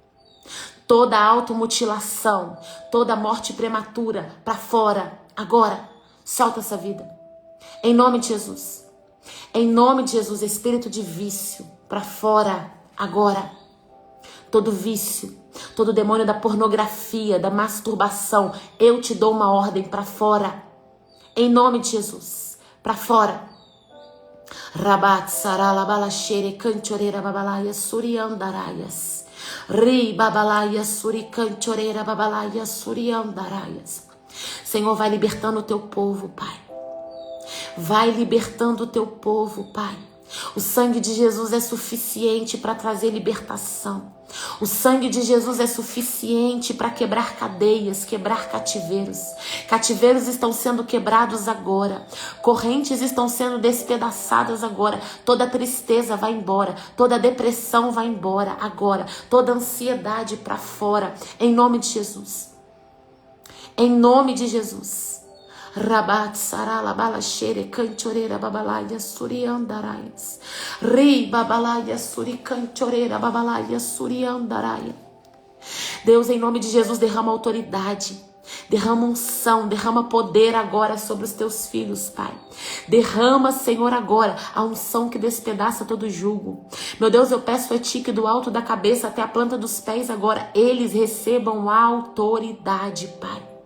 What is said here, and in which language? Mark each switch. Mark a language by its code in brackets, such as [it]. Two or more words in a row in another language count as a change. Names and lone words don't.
[pt] Toda automutilação, toda morte prematura para fora, agora, solta essa vida, em nome de Jesus. Em nome de Jesus, espírito de vício para fora, agora. Todo vício, todo demônio da pornografia, da masturbação, eu te dou uma ordem para fora. Em nome de Jesus, para fora. Rabat sarala balashere canchoreira babalaia suriandaraias. Ri babalaia suri canchoreira babalaia suriandaraias. Senhor, vai libertando o teu povo, Pai. Vai libertando o teu povo, Pai. O sangue de Jesus é suficiente para trazer libertação. O sangue de Jesus é suficiente para quebrar cadeias, quebrar cativeiros. Cativeiros estão sendo quebrados agora. Correntes estão sendo despedaçadas agora. Toda tristeza vai embora. Toda depressão vai embora agora. Toda ansiedade para fora. Em nome de Jesus. Em nome de Jesus. Rabat sarala balashere canchoreira babalaia suriandaraias. Ri babalaia suri canchoreira babalaia suriandaraia. Deus, em nome de Jesus, derrama autoridade, derrama unção, derrama poder agora sobre os teus filhos, Pai. Derrama, Senhor, agora a unção que despedaça todo jugo. Meu Deus, eu peço a Ti que do alto da cabeça até a planta dos pés agora eles recebam autoridade, Pai.